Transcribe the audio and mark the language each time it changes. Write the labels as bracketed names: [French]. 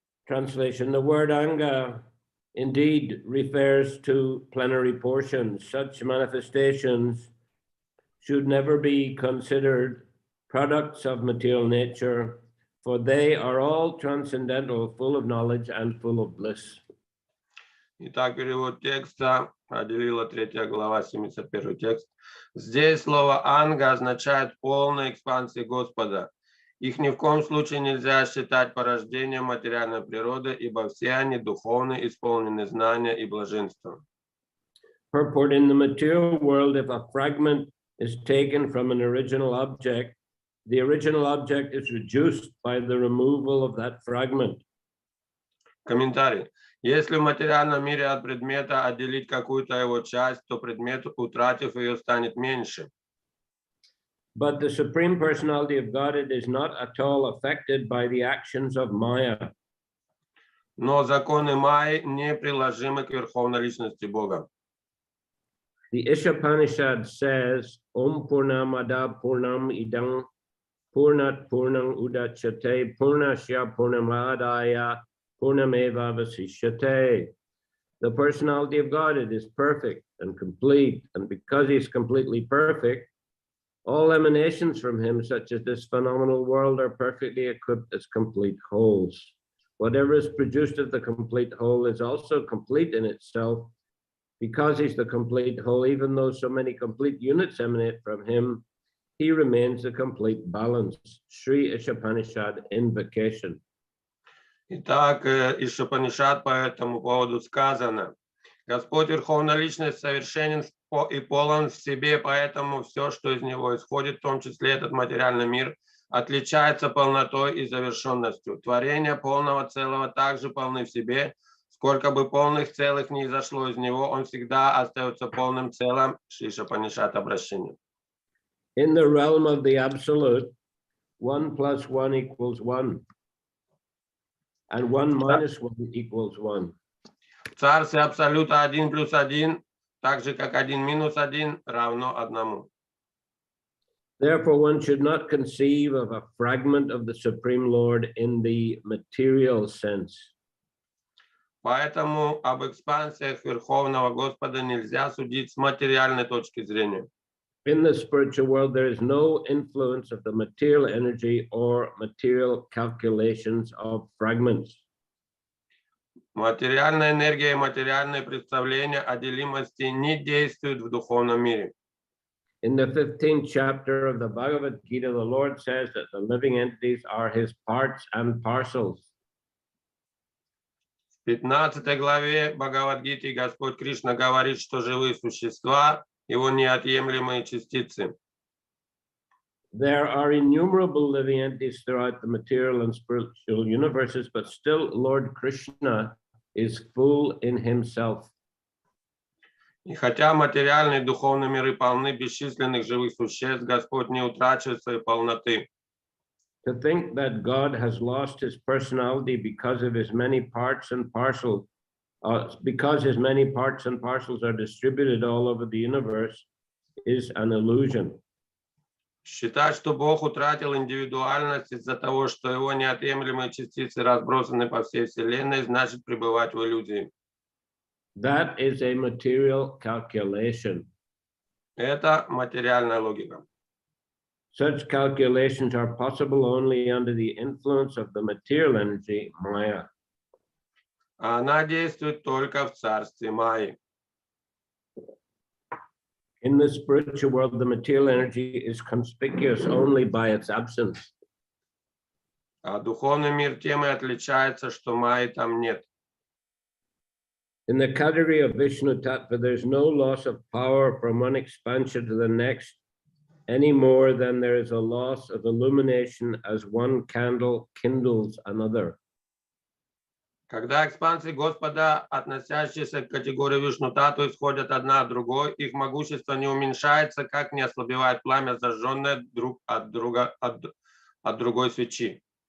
[English] Translation: the word Anga indeed refers to plenary portions. Such manifestations should never be considered products of material nature, for they are all transcendental, full of knowledge and full of bliss. [Russian] Итак, перевод текста, Адилила 3 глава, 71 текст. Здесь слово «анга» означает полная экспансия Господа. Их ни в коем случае нельзя считать порождением материальной природы, ибо все они духовны, исполнены знания и блаженства. [English] Purport: in the material world, if a fragment is taken from an original object, the original object is reduced by the removal of that fragment. [Russian] Комментарий. Если в материальном мире от предмета отделить какую-то его часть, то предмет, утратив ее, станет меньше. [English] But the Supreme Personality of Godhead is not at all affected by the actions of Maya. [Russian] Но законы Майи неприложимы к Верховной Личности Бога. [English] The Ishopanishad says, [Sanskrit] Om Purnamada Purnam Idam Purnat Purnam Udachyate Purnasya Purnamadaya Purnameva Vasishyate. [English] The personality of Godhead is perfect and complete, and because he's completely perfect, all emanations from him, such as this phenomenal world, are perfectly equipped as complete wholes. Whatever is produced of the complete whole is also complete in itself. Because he's the complete whole, even though so many complete units emanate from him, he remains a complete balance. Shri Ishopanishad Invocation. [Russian] Итак, из Упанишад по этому поводу сказано: Господь Верховная Личность совершенен и полон в себе, поэтому все, что из него исходит, в том числе этот материальный мир, отличается полнотой и завершенностью. Творения полного целого также полны в себе. Сколько бы полных целых ни изошло из него, он всегда остается полным целым. Шри Упанишад обращение. [English] In the realm of the absolute, 1 + 1 = 1. And 1 - 1 = 1. [Russian] В царстве абсолюта 1 + 1, так же как 1 - 1 равно 1. [English] Therefore, one should not conceive of a fragment of the Supreme Lord in the material sense. [Russian] Поэтому об экспансиях Верховного Господа нельзя судить с материальной точки зрения. [English] In the spiritual world, there is no influence of the material energy or material calculations of fragments. [Russian] Материальная энергия и материальные представления о делимости не действуют в духовном мире. [English] In the 15th chapter of the Bhagavad Gita, the Lord says that the living entities are his parts and parcels. [Russian] В 15 главе Бхагавад-гиты Господь Кришна говорит, что живые существа – его неотъемлемые частицы. [English] There are innumerable living entities throughout the material and spiritual universes, but still Lord Krishna is full in himself. [Russian] И хотя материальные и духовные миры полны бесчисленных живых существ, Господь не утрачивает своей полноты. [English] To think that God has lost his personality because of his many parts and parcels, because his many parts and parcels are distributed all over the universe, is an illusion. [Russian] Считать, что Бог утратил индивидуальность из-за того, что его неотъемлемые частицы разбросаны по всей Вселенной, значит пребывать в иллюзии. [English] That is a material calculation. [Russian] Это материальная логика. [English] Such calculations are possible only under the influence of the material energy, Maya. [Russian] Она действует только в царстве Майи. [English] In the spiritual world, the material energy is conspicuous only by its absence. [Russian] А духовный мир тем и отличается, что Майи там нет. [English] In the category of Vishnu Tattva, there's no loss of power from one expansion to the next, any more than there is a loss of illumination as one candle kindles another. [Russian] Когда экспансии Господа, относящиеся к категории Вишну Тату, исходят одна от другой, их могущество не уменьшается, как не ослабевает пламя, зажженное друг от другой свечи.